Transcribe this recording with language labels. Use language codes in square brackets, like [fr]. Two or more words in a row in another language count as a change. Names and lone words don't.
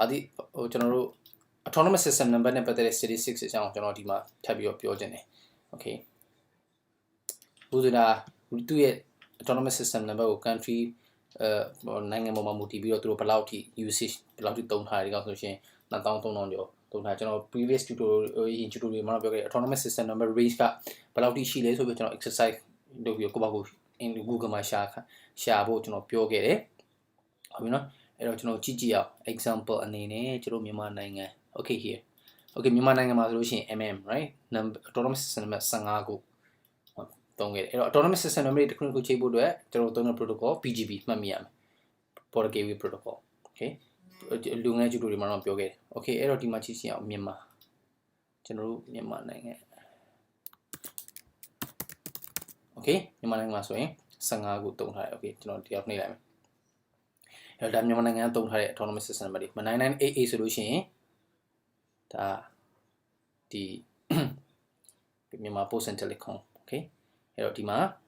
[my] ဒီကျွန်တော်တို့ [en] autonomous system number [my] နဲ့ပတ်သက်တဲ့ statistics အကြောင်းကျွန်တော်ဒီမှာထပ်ပြီးတော့ပြောချင်တယ် okay ဘူးဆိုတာသူရဲ့ [en] autonomous system number [my] ကို country နိုင်ငံပေါ်မှာမူတည်ပြီးတော့သူတို့ဘယ်လောက်ထိ usage ဘယ်လောက်ထိသုံးထားတယ်ဒီကောင်ဆိုရှင်2300ကျော်သုံးထားကျွန်တော် [en] previous tutorial [my] မှာပြောခဲ့တဲ့ [en] autonomous system number range [my] ကဘယ်လောက်ထိရှိလဲဆိုပြီးကျွန်တော် exercise လုပ်ပြီးကိုယ့်ဘာကို Google မှာရှာဖို့ကျွန်တော်ပြောခဲ့တယ်ဟုတ်ပြီနော်အဲ့တော့ကျွန်တော်ကြည့်အောင် example အနေနဲ့ကျွန်တော်မြန်မာနိုင်ငံ [en] okay here okay [my] မြန်မာနိုင်ငံမှာဆိုလို့ရှိရင် MM [en] right number autonomous system number [my] 15ခုသုံးခဲ့တယ်အဲ့တော့ [en] autonomous system number [my] တွေတစ်ခုတစ်ခုချိန်ဖို့အတွက်ကျွန်တော်သုံးတဲ့ protocol BGP မှတ်မိရမယ် [en] border gateway protocol okay [my] လူငယ်ကျူတူတွေမှာတော့ပြောခဲ့တယ် okay အဲ့တော့ဒီမှာကြည့်အောင်မြန်မာကျွန်တော်တို့မြန်မာနိုင်ငံ okay မြန်မာနိုင်ငံမှာဆိုရင်15ခုသုံးထားတယ် okay ကျွန်တော်တယောက်နှိပ်လိုက်မယ်အဲ့တော့ဒါမြန်မာနိုင်ငံကသုံးထားတဲ့ [en] autonomous system number [my] တွေ9988ဆိုလို့ရှိရင်ဒါဒီမြန်မာ Post and Telecom okay အဲ့တော့ဒီမှာ